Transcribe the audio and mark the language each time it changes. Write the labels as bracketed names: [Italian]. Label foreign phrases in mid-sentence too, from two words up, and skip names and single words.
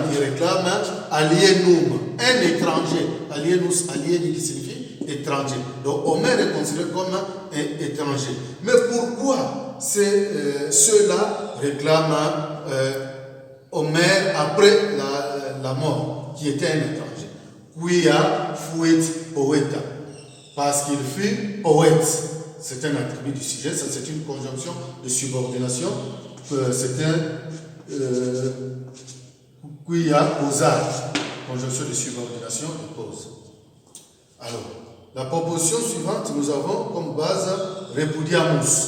[French] Il réclame alienum, un étranger. Alienus, alien qui signifie étranger. Donc Homère est considéré comme un étranger. Mais pourquoi ceux-là réclament Homère après la mort, qui était un étranger? [Latin] Quia fuit poeta, [French] parce qu'il fut poète. C'est un attribut du sujet, ça c'est une conjonction de subordination. C'est un [Latin] quia causat, [French] conjonction de subordination et cause. Alors, la proposition suivante, nous avons comme base repudiamus.